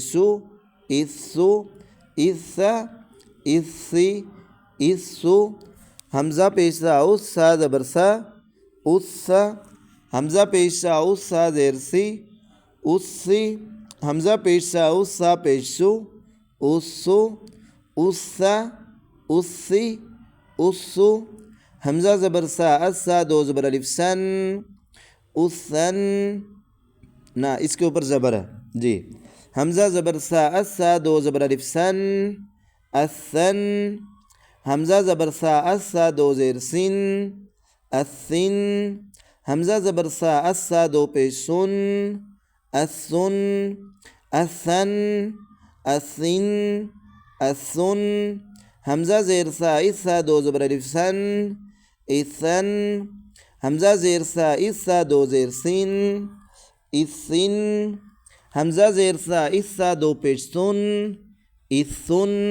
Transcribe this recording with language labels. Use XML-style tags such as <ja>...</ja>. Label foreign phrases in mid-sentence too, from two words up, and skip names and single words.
<ur>سو اسو اسا اسی اسو، حمزہ پیش سا اس سا زبر سا اسا، حمزہ پیش سا اس سا زیر سی اسی، حمزہ پیش سا اس سا پیش سو اسو اسا اسی اسو، حمزہ زبر سا اس سا دو زبر الف سن اسن، نہ اس کے اوپر زبر ہے جی، حمزہ زبر سا اس سا دو زبر الف سن اسن، حمزہ زبر سا اس سا دو زیر سن اسن، حمزہ زبر سا اس سا دو پیش سن اسن اسن اسن اسن، حمزہ زیر سا اس سا دو زبر الف سن اسن، حمزہ زیر سا اس سا دو زیر سن اسن، حمزہ زیر سا اس سا دو پیش سن اسن</ur>